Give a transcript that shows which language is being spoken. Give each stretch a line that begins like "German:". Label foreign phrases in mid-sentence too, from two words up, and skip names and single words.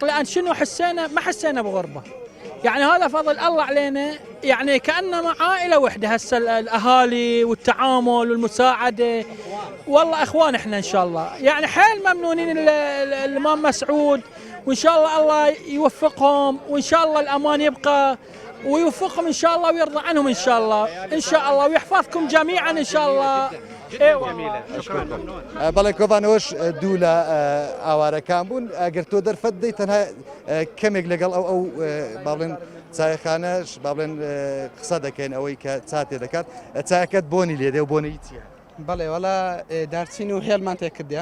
Arabic: لأن شنو حسينا ما حسينا بغربة يعني هذا فضل الله علينا يعني كأنما عائلة واحدة هسه الأهالي والتعامل والمساعدة والله إخوان إحنا إن شاء الله يعني حيل ممنونين الإمام مسعود وإن شاء الله يوفقهم وإن شاء الله الأمان يبقى ويوفقهم إن شاء الله ويرضى عنهم إن شاء الله إن شاء الله ويحفظكم جميعا إن شاء الله
Central Kurdish: جميلة بەڵێ کۆبانەوەش دوو لە ئاوارەکان بوون ئەگەر تۆ دەرفەت دەی تەنها کەمێک لەگەڵ ئەو با بڵێن چایخانەش با بڵێن قسە دەکەین ئەوەی کە چاتێ دەکات چایەکەت بۆنی لێدێ و بۆنەی چییە؟ بەڵێ وەڵا دارچین و هێڵمان تێ کردیا